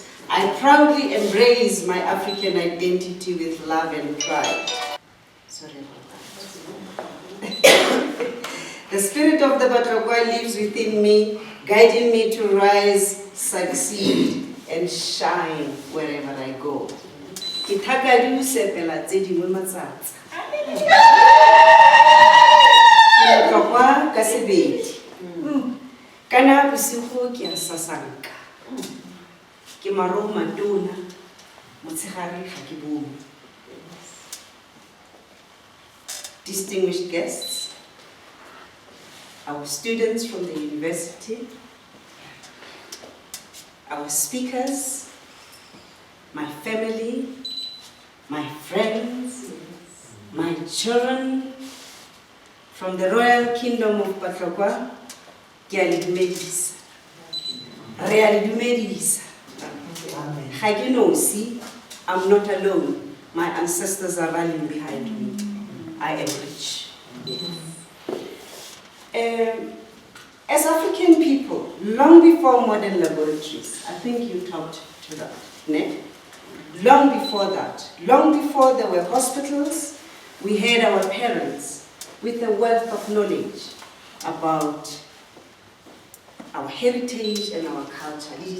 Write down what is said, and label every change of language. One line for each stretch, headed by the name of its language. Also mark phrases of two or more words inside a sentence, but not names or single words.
English: I proudly embrace my African identity with love and pride. Sorry about that. The spirit of the Batakwa lives within me, guiding me to rise, succeed, and shine wherever I go.
Tswana: Kana busigo ke a sasanka. Ke maro matona, motshegare ga ke bone.
English: Distinguished guests, our students from the university, our speakers, my family, my friends, my children from the Royal Kingdom of Batlokwa,
Tswana: ke a le dumedisa. Re a le dumedisa. Ga ke nosi,
English: I'm not alone. My ancestors are running behind me. I am rich. As African people, long before modern laboratories, I think you talked to that, ne? Long before that, long before there were hospitals, we had our parents with a wealth of knowledge about our heritage and our culture.